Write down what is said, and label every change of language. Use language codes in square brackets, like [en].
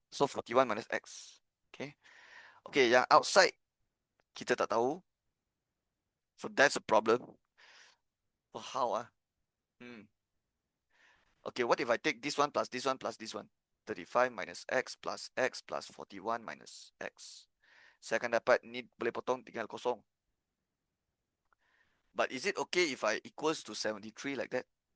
[en] So 41 minus X. Okay. Okay, yang outside, [ms] kita tak tahu. [en] So that's a problem. So how? Okay, what if I take this one plus this one plus this one? 35 minus X plus 41 minus X. [ms] Saya akan dapat ni boleh potong tinggal kosong. [en] But is it okay if I equals to 73 like that?